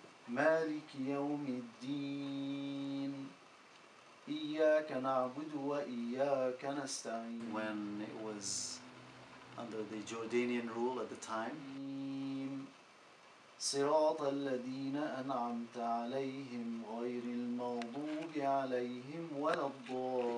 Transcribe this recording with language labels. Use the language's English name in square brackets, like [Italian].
[Arabic] مالك يوم الدين إياك نعبد وإياك نستعين. [English] When it was under the Jordanian rule at the time. [Arabic] صراط الذين أنعمت عليهم غير المغضوب عليهم ولا الضالين.